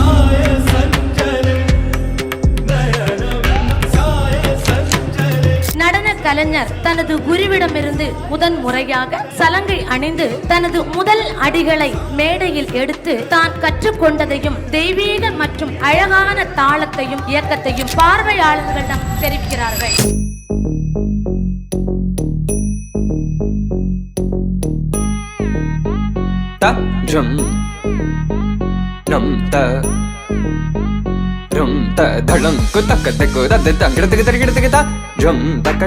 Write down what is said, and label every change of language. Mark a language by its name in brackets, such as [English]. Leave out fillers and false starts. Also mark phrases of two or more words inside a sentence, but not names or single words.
[Tamil] நடன கலைஞர் தனது குருவிடமிருந்து முதன் முறையாக சலங்கை அணிந்து தனது முதல் அடிகளை மேடையில் எடுத்து தான் கற்றுக்கொண்டதையும் தெய்வீக மற்றும் அழகான தாளத்தையும் இயக்கத்தையும் பார்வையாளர்களிடம் தெரிவிக்கிறார்கள். धड़म को तक तक दद तंगड़ तक तक तक ता झम तक